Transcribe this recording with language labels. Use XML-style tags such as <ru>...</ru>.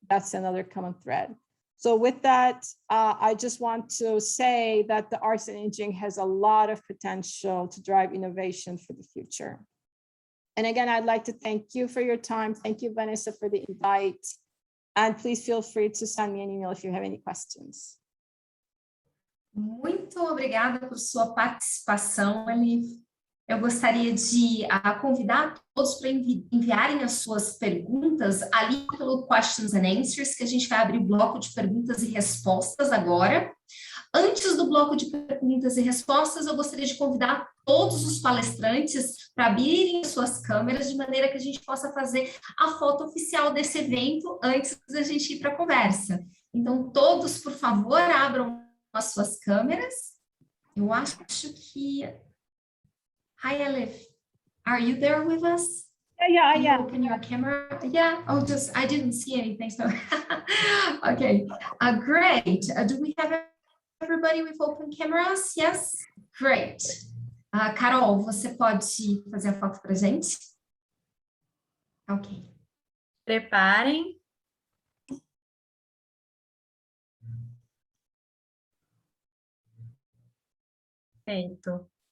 <en>That's another common thread. So with that, I just want to say that the arts and engineering has a lot of potential to drive innovation for the future. And again, I'd like to thank you for your time. Thank you, Vanessa, for the invite. And please feel free to send me an email if you have any questions.</en> <pt>Muito obrigada por sua participação, Elif. Eu gostaria de convidar todos para enviarem as suas perguntas ali pelo Questions and Answers, que a gente vai abrir o bloco de perguntas e respostas agora. Antes do bloco de perguntas e respostas, eu gostaria de convidar todos os palestrantes para abrirem suas câmeras, de maneira que a gente possa fazer a foto oficial desse evento antes da gente ir para a conversa. Então, todos, por favor, abram as suas câmeras. Eu acho que...</pt> <en>Hi,</en> <pt>Elif.</pt> <en>Are you there with us? Yeah. Can you open your camera? Yeah. Oh, I didn't see anything. So, okay. Great. Do we have everybody with open cameras? Yes. Great.</en> <pt>Carol, você pode fazer a foto para a gente? Ok. Preparem. Feito.</pt>